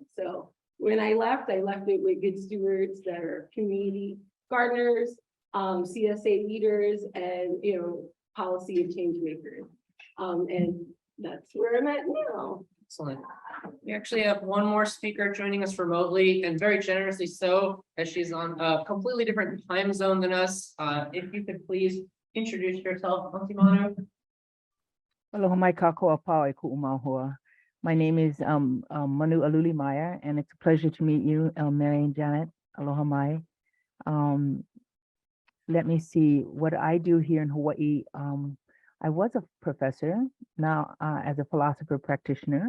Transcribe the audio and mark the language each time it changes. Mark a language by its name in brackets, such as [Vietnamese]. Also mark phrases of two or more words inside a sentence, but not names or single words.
[English] So when I left it with good stewards that are community gardeners, CSA leaders, and policy and change makers. And that's where I'm at now. Excellent. We actually have one more speaker joining us remotely, and very generously so, as she's on a completely different time zone than us. If you could please introduce yourself, Auntie Manu. [Hawaiian] Aloha mai kākou apau e ku'umāhua. [English] My name is Manu Aluli Meyer, and it's a pleasure to meet you, Mary and Janet. [Hawaiian] Aloha mai. [English] Let me see what I do here in Hawaii. I was a professor, now as a philosopher practitioner.